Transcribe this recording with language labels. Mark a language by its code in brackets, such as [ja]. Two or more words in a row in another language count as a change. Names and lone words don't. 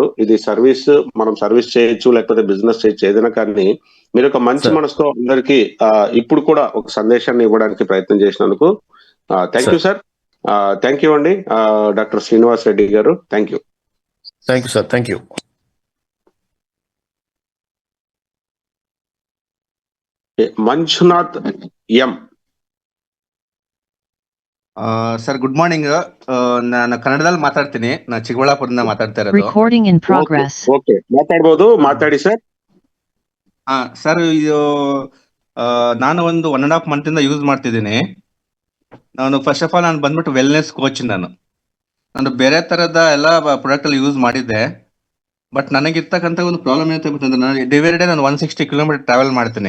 [te] ఇది సర్వీస్, మనం సర్వీస్ చేయొచ్చు లేకపోతే బిజినెస్ చేయొచ్చు, ఏదైనా. కానీ మీరు ఒక మంచి మనసుతో అందరికీ ఇప్పుడు కూడా ఒక సందేశాన్ని ఇవ్వడానికి ప్రయత్నం చేసినందుకు [en] thank you sir. thank you andi doctor Srinivas Reddy garu. thank you sir. thank you. [kn] ಮಂಜುನಾಥ್ ಎಂ. [en] sir good morning. [kn] ನಾನು ಕನ್ನಡದಲ್ಲಿ ಮಾತಾಡ್ತೀನಿ. ನಾನು ಚಿಕ್ಕಬಳ್ಳಾಪುರದಿಂದ ಮಾತಾಡ್ತಾ ಇರೋದು. [en] Recording in progress. [kn] ಓಕೆ, ಮಾತಾಡ್ಬೋದು, ಮಾತಾಡಿ ಸರ್. ಸರ್ ಇದು ನಾನು ಒಂದು 1.5 month ಇಂದ ಯೂಸ್ ಮಾಡ್ತಿದ್ದೀನಿ. ನಾನು [en] first of all [kn] ನಾನು ಬಂದ್ಬಿಟ್ಟು [en] wellness coach. [kn] ನಾನು ಬೇರೆ ತರದ ಎಲ್ಲ ಪ್ರಾಡಕ್ಟ್ ಅಲ್ಲಿ ಯೂಸ್ ಮಾಡಿದ್ದೆ. ಬಟ್ ನನಗಿರ್ತಕ್ಕಂಥ ಒಂದು ಪ್ರಾಬ್ಲಮ್ ಏನಂತ ಗೊತ್ತಂದ್ರೆ, ನಾನು [en] every day [kn] ನಾನು 160 kilometer ಟ್ರಾವೆಲ್ ಮಾಡ್ತೀನಿ.